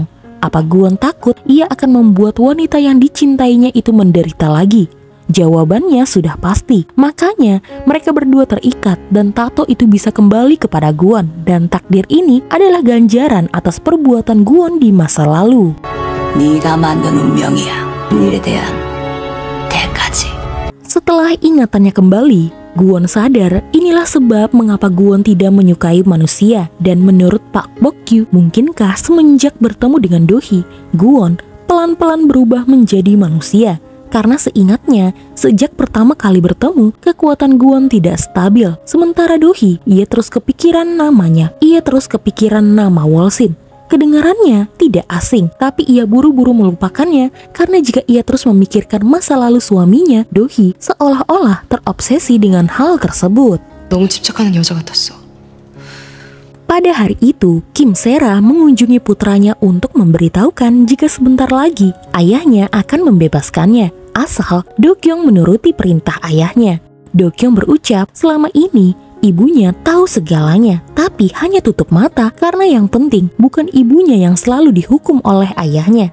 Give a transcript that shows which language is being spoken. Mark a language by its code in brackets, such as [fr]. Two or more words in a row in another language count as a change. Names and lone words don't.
[id] Apa Guon takut ia akan membuat wanita yang dicintainya itu menderita lagi? Jawabannya sudah pasti, makanya mereka berdua terikat dan tato itu bisa kembali kepada Guon. Dan takdir ini adalah ganjaran atas perbuatan Guon di masa lalu. [ko] 네가 만든 운명이야. 일에 대한 대가지. [id] Setelah ingatannya kembali, Guon sadar inilah sebab mengapa Guon tidak menyukai manusia. Dan menurut Pak Bokyu, mungkinkah semenjak bertemu dengan Dohee, Guon pelan-pelan berubah menjadi manusia? Karena seingatnya, sejak pertama kali bertemu, kekuatan Guon tidak stabil. Sementara Dohee, ia terus kepikiran namanya. Ia terus kepikiran nama Wolsim. Kedengarannya tidak asing, tapi ia buru-buru melupakannya karena jika ia terus memikirkan masa lalu suaminya, Dohee seolah-olah terobsesi dengan hal tersebut. [ko] 너무 집착하는 여자 같았어. [id] Pada hari itu, Kim Sera mengunjungi putranya untuk memberitahukan jika sebentar lagi ayahnya akan membebaskannya, asal Do-kyung menuruti perintah ayahnya. Do-kyung berucap selama ini ibunya tahu segalanya, tapi hanya tutup mata karena yang penting bukan ibunya yang selalu dihukum oleh ayahnya.